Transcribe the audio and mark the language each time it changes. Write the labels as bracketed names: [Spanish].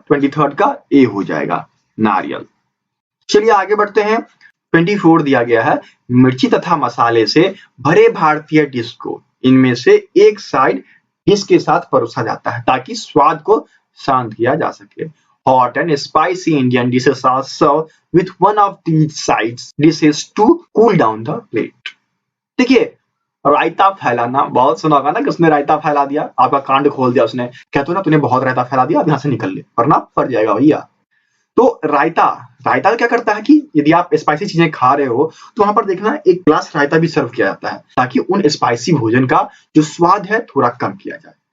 [Hindi] 23 का ए हो जाएगा, नारियल। चलिए आगे बढ़ते हैं। 24 दिया गया है, मिर्ची तथा मसाले से भरे भारतीय डिश को इनमें से एक साइड डिश के साथ परोसा जाता है ताकि स्वाद को शांत किया जा सके। [English] Hot and spicy Indian dishes are served with one of these sides dishes to cool down the plate. [Hindi] देखिए, रायता फैलाना बहुत सुना होगा ना कि उसने रायता फैला दिया, आपका कांड खोल दिया उसने। कहते हो ना, तूने बहुत रायता फैला दिया, अब यहाँ से निकल ले वरना फट जाएगा भैया। तो रायता रायता क्या करता है कि यदि आप स्पाइसी चीजें खा रहे हो तो वहां पर देखना एक ग्लास रायता भी सर्व किया जाता है ताकि उन स्पाइसी भोजन का जो स्वाद है थोड़ा कम किया जाए।